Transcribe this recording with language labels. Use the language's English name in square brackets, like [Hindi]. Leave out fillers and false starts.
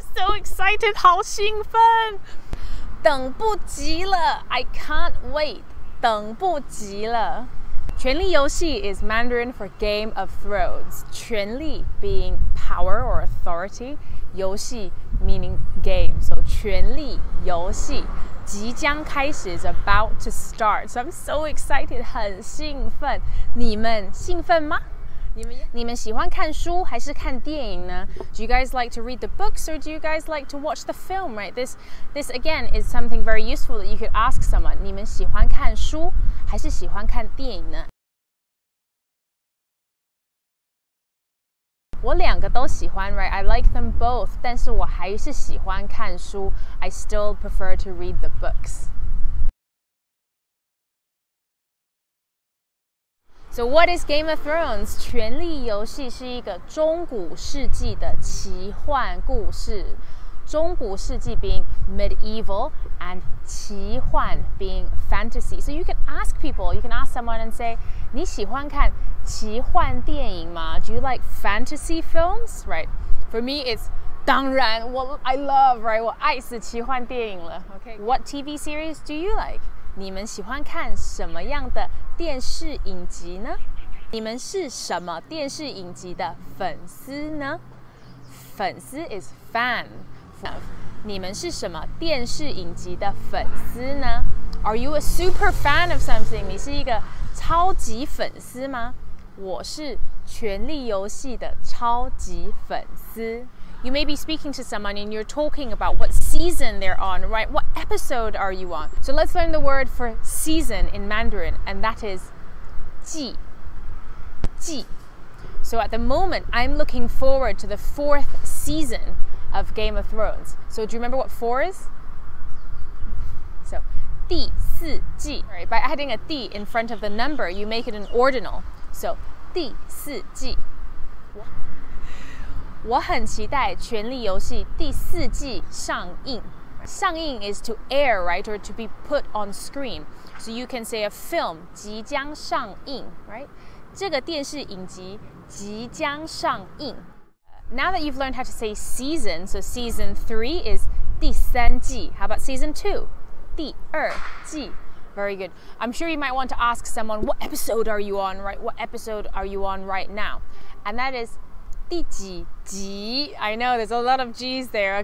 [English] So excited, [Chinese] 好兴奋，等不及了 [English] I can't wait， [Chinese] 等不及了。 [English] 权力游戏 is Mandarin for Game of Thrones. 权力 being power or authority, 游戏 meaning game. So [Chinese] 权力游戏即将开始 [English] is about to start. So I'm so excited, [Chinese] 很兴奋。你们兴奋吗？你们喜欢看书还是看电影呢？ [English] Do you guys like to read the books or do you guys like to watch the film? Right? This again is something very useful that you could ask someone. [Chinese] 你们喜欢看书还是喜欢看电影呢？我两个都喜欢 [English] right? I like them both. [Chinese] 但是我还是喜欢看书 [English] I still prefer to read the books. So what is Game of Thrones? [Chinese] 权力游戏是一个中古世纪的奇幻故事。 [English] 中古世纪 being medieval and 奇幻 being fantasy. So you can ask people, you can ask someone and say, [Chinese] 你喜欢看奇幻电影吗？ [English] Do you like fantasy films? Right. For me, it's [Chinese] 当然， [English] I love, right? [Chinese] 我爱死奇幻电影了。 [English] Okay. What TV series do you like? [Chinese] 你们喜欢看什么样的电视影集呢？你们是什么电视影集的粉丝呢？ [English] 粉丝 is fan. [Chinese] 你们是什么电视影集的粉丝呢？ [English] Are you a super fan of something? [Chinese] 你是一个超级粉丝吗？我是权力游戏的超级粉丝。 [English] You may be speaking to someone and you're talking about what season they're on, right? What episode are you on? So let's learn the word for season in Mandarin, and that is 季. [Chinese] 季. [English] So at the moment, I'm looking forward to the 4th season of Game of Thrones. So do you remember what 4 is? [Chinese] So 第四季. [English] Right, by adding a 第 in front of the number, you make it an ordinal. [Chinese] So 第四季. 我很期待《权力游戏》第4季上映。 [English] 上映 is to air, right, or to be put on screen. So you can say a film [Chinese] 即将上映, [English] right? [Chinese] 这个电视影集即将上映。 [English] Now that you've learned how to say season, so season 3 is [Chinese] 第3季. [English] How about season 2? [Chinese] 第2季. [English] Very good. I'm sure you might want to ask someone, what episode are you on, right? What episode are you on right now? And that is [Chinese] 第几集. [English] I know there's a lot of G's there.